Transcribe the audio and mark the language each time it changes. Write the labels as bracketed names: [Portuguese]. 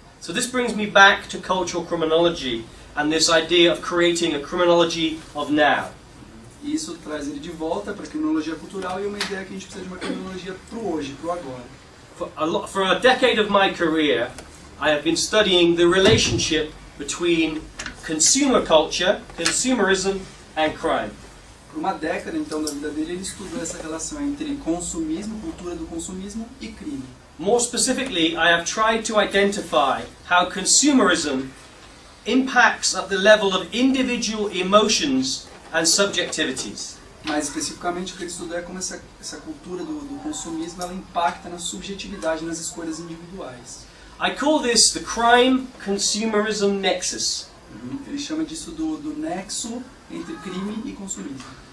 [English] So this brings me back to cultural criminology and this idea of creating a criminology of now. [Portuguese] E isso traz ele de volta para a criminologia cultural e uma ideia que a gente precisa de uma criminologia para o hoje, para o agora. [English] For a decade of my career, I have been studying the relationship between consumer culture, consumerism, and crime. [Portuguese] Por uma década, então, da vida dele, ele estudou essa relação entre consumismo, cultura do consumismo e crime. [English] More specifically, I have tried to identify how consumerism impacts at the level of individual emotions and subjectivities. [Portuguese] Mais especificamente, o que ele estudou é como essa cultura do consumismo ela impacta na subjetividade, nas escolhas individuais. [English] I call this the crime-consumerism nexus. [Portuguese] Ele chama disso do nexo entre crime e consumismo.